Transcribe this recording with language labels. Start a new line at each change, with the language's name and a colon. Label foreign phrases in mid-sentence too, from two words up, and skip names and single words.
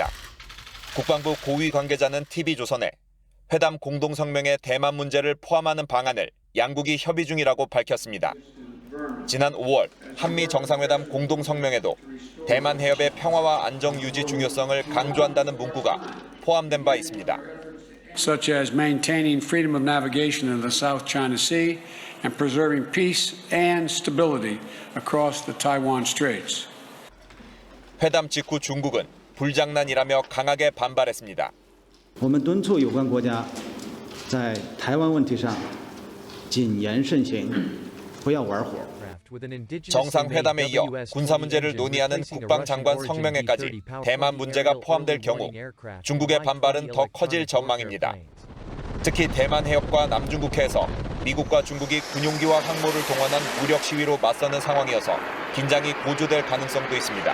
Korean: 국방부 고위 관계자는 TV조선에 회담 공동성명에 대만 문제를 포함하는 방안을 양국이 협의 중이라고 밝혔습니다. 지난 5월 한미 정상회담 공동성명에도 대만 해협의 평화와 안정 유지 중요성을 강조한다는 문구가 포함된 바 있습니다.
English: Such as maintaining freedom of navigation in the South China Sea and preserving peace and stability across the Taiwan Straits.
Korean: 회담 직후 중국은 불장난이라며 강하게 반발했습니다.
Chinese: 我们敦促有关国家在台湾问题上谨言慎行，不要玩火。
Korean: 정상회담에 이어 군사 문제를 논의하는 국방장관 성명회까지 대만 문제가 포함될 경우 중국의 반발은 더 커질 전망입니다. 특히 대만 해협과 남중국해에서 미국과 중국이 군용기와 항모를 동원한 무력 시위로 맞서는 상황이어서 긴장이 고조될 가능성도 있습니다.